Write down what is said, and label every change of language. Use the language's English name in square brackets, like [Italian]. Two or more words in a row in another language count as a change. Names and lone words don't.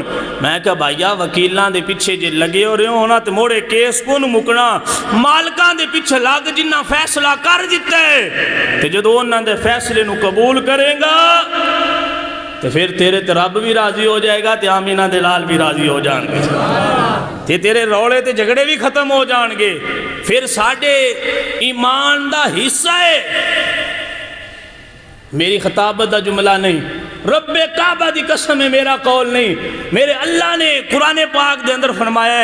[Punjabi] میں کہا بھائیا وکیلاں دے پیچھے جے لگے ہو رہے ہونا تے موڑے کیس کون مکنا، مالکاں دے پیچھے لگ جنہ فیصلہ کر جتے تے جدو انہاں دے فیصلے نو قبول کرے گا تے پھر تیرے تے رب بھی راضی ہو جائے گا تے آمینہ دے لال بھی راضی ہو جان گے، تے تیرے روڑے تے جھگڑے بھی ختم ہو جان گے۔ پھر ساڑھے ایمان دا حصہ ہے، میری خطابت دا جملہ نہیں، رب کعبہ دی قسم ہے، میرا قول نہیں، میرے اللہ نے قرآن پاک دے اندر فرمایا